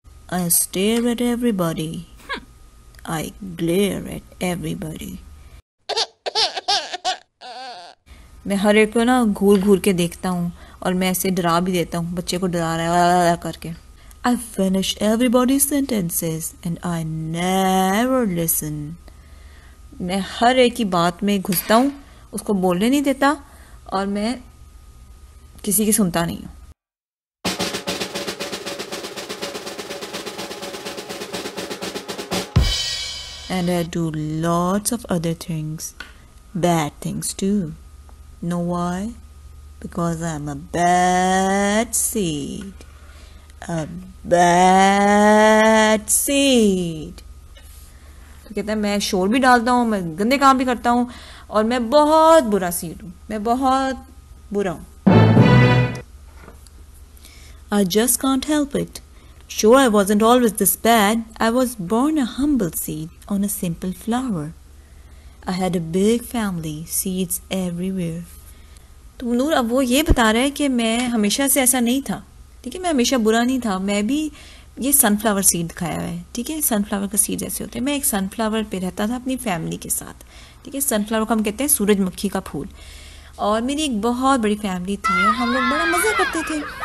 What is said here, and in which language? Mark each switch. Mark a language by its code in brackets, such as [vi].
[en] I stare at everybody. I glare at everybody. [hi] मैं हर एक को ना घूर घूर के देखता हूँ और मैं ऐसे डरा भी देता हूँ, बच्चे को डरा रहा है करके। [en] I finish everybody's sentences and I never listen. [hi] मैं हर एक की बात में घुसता हूँ, उसको बोलने नहीं देता, और मैं किसी की सुनता नहीं हूँ। [en] And I do lots of other things, bad things too. Know why? Because I'm a bad seed. A bad seed. [hi] तो कहता है मैं शोर भी डालता हूँ, मैं गंदे काम भी करता हूँ, और मैं बहुत बुरा सीड हूँ, मैं बहुत बुरा हूँ। [en] I just can't help it. Sure, I wasn't always this bad. I was born a humble seed on a simple flower. I had a big family, seeds everywhere. [hi] तो नूर अब वो ये बता रहा है कि मैं हमेशा से ऐसा नहीं था, ठीक है, मैं हमेशा बुरा नहीं था, मैं भी ये सनफ्लावर सीड खाया है, ठीक है, सनफ्लावर का सीड ऐसे होते हैं, मैं एक सनफ्लावर पे रहता था अपनी फैमिली के साथ, ठीक है, सनफ्लावर को हम कहते हैं सूरजमुखी का फूल, और मेरी एक बहुत बड़ी फैमिली थी और हम लोग बड़ा मज़ा करते थे.